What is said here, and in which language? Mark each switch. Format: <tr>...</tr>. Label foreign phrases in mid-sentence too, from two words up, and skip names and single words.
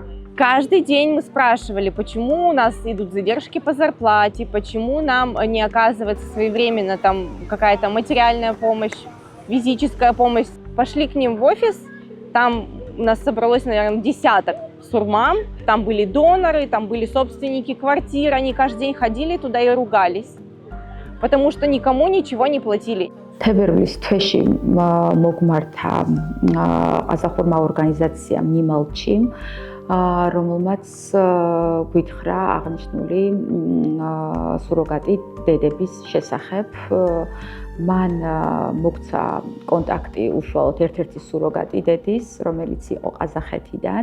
<ru>Каждый день мы спрашивали, почему у нас идут задержки по зарплате, почему нам не оказывается своевременно там какая-то материальная помощь, физическая помощь. Пошли к ним в офис, там у нас собралось, наверное, десяток сурмам, там были доноры, там были собственники квартир, они каждый день ходили туда и ругались, потому что никому ничего не платили.</ru> <ka>თებერვლის თვეში მოგმართა ყაზახურმა ორგანიზაციამ ნიმალჩი, რომელმაც გვითხრა აღნიშნული სუროგატი დედების შესახებ. მან მოგცა კონტაქტი უშუალოდ ერთ-ერთი სუროგატი დედის, რომელიც იყო ყაზახეთიდან.</ka>